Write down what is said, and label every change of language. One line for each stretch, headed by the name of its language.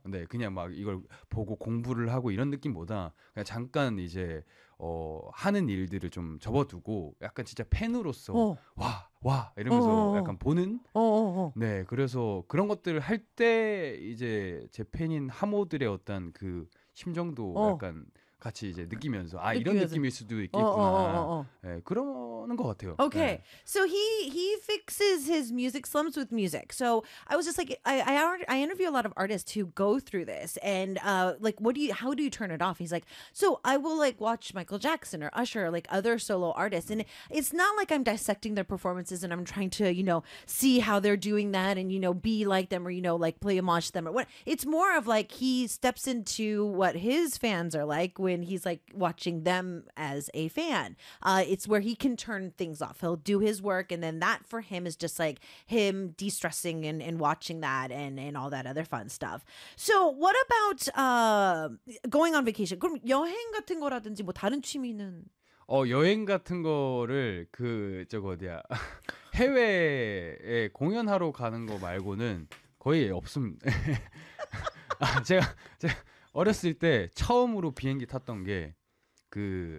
Korean: 근데 그냥 막 이걸 보고 공부를 하고 이런 느낌보다 그냥 잠깐 이제 하는 일들을 좀 접어두고 약간 진짜 팬으로서 와. 와 이러면서 약간 보는 네 그래서 그런 것들을 할 때 이제 제 팬인 하모들의 어떤 그 심정도 약간 같이 이제 느끼면서 아 이런 느낌일 수도 있겠구나 네, 그러는 것 같아요. Okay, 네.
English: so he fixes his music slumps with music. So I was just like I interview a lot of artists who go through this and like how do you turn it off? He's like, so I will like watch Michael Jackson or Usher or like other solo artists, and it's not like I'm dissecting their performances and I'm trying to you know see how they're doing that and you know be like them or you know like play homage to them or what. It's more of like he steps into what his fans are like. When he's like watching them as a fan, it's where he can turn things off. He'll do his work, and then that for him is just like him de-stressing and watching that and all that other fun stuff. So, what about going on vacation?
Korean: 그럼 여행 같은 거라든지 뭐 다른 취미는? 여행 같은 거를 그 저거 어디야 해외에 공연하러 가는 거 말고는 거의 없음. 아, 제가 어렸을 때 처음으로 비행기 탔던 게 그